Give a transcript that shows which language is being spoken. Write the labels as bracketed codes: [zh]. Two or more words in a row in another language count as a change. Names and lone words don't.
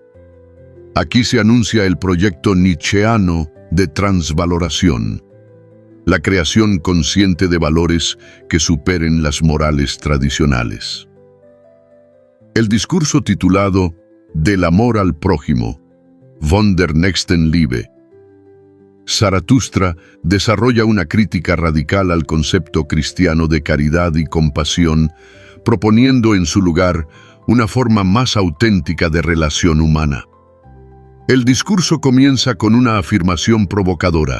[es] Aquí se anuncia el proyecto nietzscheano de transvaloración, la creación consciente de valores que superen las morales tradicionales. El discurso titulado Del amor al prójimo, [de] von der Nächstenliebe. [es] Zaratustra desarrolla una crítica radical al concepto cristiano de caridad y compasión, proponiendo en su lugar una forma más auténtica de relación humana. El discurso comienza con una afirmación provocadora.